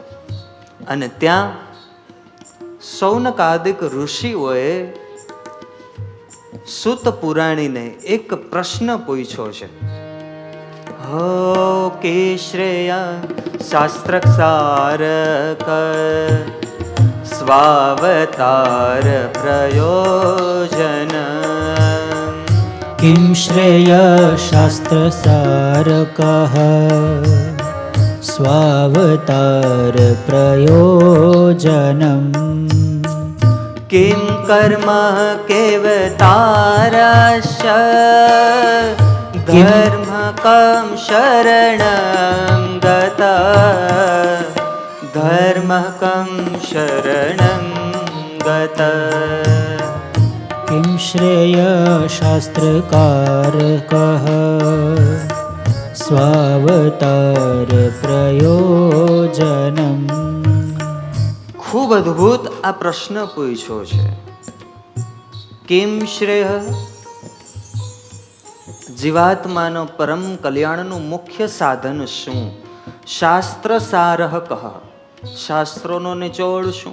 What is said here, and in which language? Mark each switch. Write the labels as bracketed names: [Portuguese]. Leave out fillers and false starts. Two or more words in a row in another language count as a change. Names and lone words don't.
[Gujarati] અને ત્યાં શૌનકાદિક ઋષિઓએ સૂત પુરાણીને એક પ્રશ્ન પૂછ્યો છે. [Sanskrit] हो के श्रेय शास्त्रसारक स्वावतार प्रयोजन किं श्रेय शास्त्रसारकः स्वावतार प्रयोजनम् किं कर्म केवतारश्च धर्म कं शरणं गतः धर्म कं शरणं गतः किं श्रेय शास्त्रकारकः स्वावतार प्रयोजनम् [Gujarati] ખૂબ અદ્ભુત આ પ્રશ્ન પૂછ્યો છે. [Sanskrit] किम श्रेय, [Gujarati] જીવાત્માનો પરમ કલ્યાણનું મુખ્ય સાધન શું? [Sanskrit] शास्त्र सारह कह, [Gujarati] શાસ્ત્રોનો નિચોડ શું?